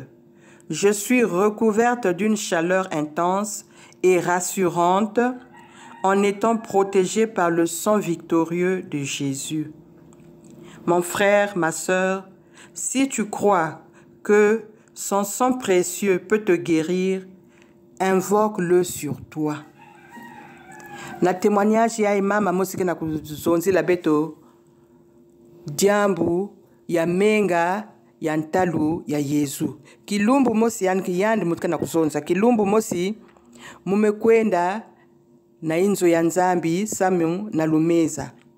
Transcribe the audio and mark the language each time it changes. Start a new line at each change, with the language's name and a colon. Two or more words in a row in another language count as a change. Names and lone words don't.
French: Je suis recouverte d'une chaleur intense et rassurante en étant protégée par le sang victorieux de Jésus. Mon frère, ma sœur, si tu crois que son sang précieux peut te guérir, invoque-le sur toi.
Kongo: Na témoignage ya mama mosike na kuzonzi la beto diambu ya menga ya ntalu ya Yesu. Kilumbu mosi yanki yandi mutka na kuzonza. Kilumbu mosi mumekwenda na inzo ya Nzambi samu na lumeza.